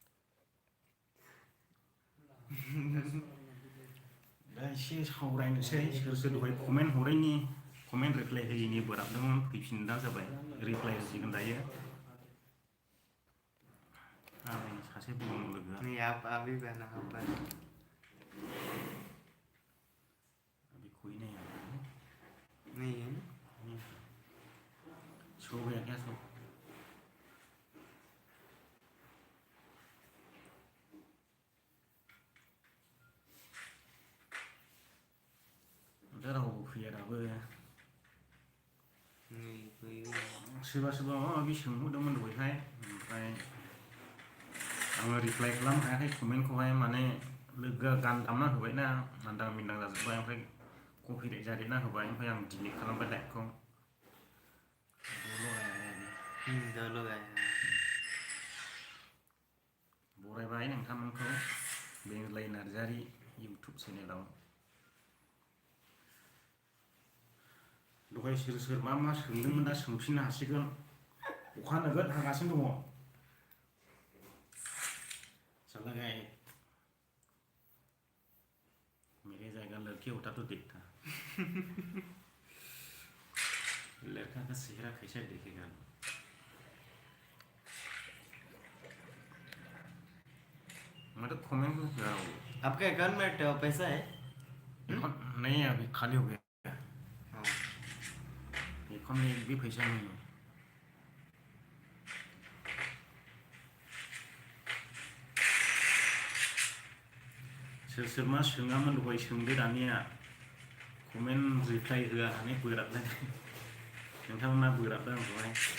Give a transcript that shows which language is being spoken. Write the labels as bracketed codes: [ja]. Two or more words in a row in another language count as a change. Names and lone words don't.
[brx] दा एसे सावरायनोसै सोर सोर दहाय कमेन्ट हरैनि कमेन्ट रिप्लाइ होयैनि बोराबदोंमोन फैफिनदा जाबाय रिप्लाइ होसिगोन दायो। सासे दं लोगोआ [hi] नहीं आप अभी बना पर अभी कोई नहीं आ रहा है। नहीं है सो गया क्या [brx] सो दा रावबो फैया दाबो [hi] नहीं कोई [brx] सोरबा सोरबा माबा माबि सोंहरदोंमोन दहायहाय ओमफ्राय आङो रिप्लाइ खालामनो हायाखै कमेन्टखौहाय माने लोगोआ गान दामना होबायना आन्दां मिन्दां जाजोब्बाय ओमफ्राय कपिराइट जादेरना होबाय ओमफ्राय आं डिलिट खालामबाय लाइभखौ। [hi] दो लोग आए हैं [brx] बरायबाय नोंथांमोनखौ बेंलाय नार्जारि इउटुब चेनेलाव। दहाय सोर सोर मा मा सोंदोंमोन दा सोंफिननो हासिगोन। अखा नोगोद हागासिनो दङ। [hi] चला गया मेरे जाएगा लड़की होता तो देखता। लड़का का चेहरा कैसा देखेगा। मैं तो कमेंट में कर रहा हूँ। आपके अकाउंट में पैसा है? नहीं है अभी खाली हो गया। अकाउंट में एक भी पैसा नहीं है। [brx] सोर सोर मा सोङामोन दहाय सोंदो दानिया कमेन्ट रिप्लाइ होआ होननानै बोराबदों नोंथांमोना बोराबदों आंखौहाय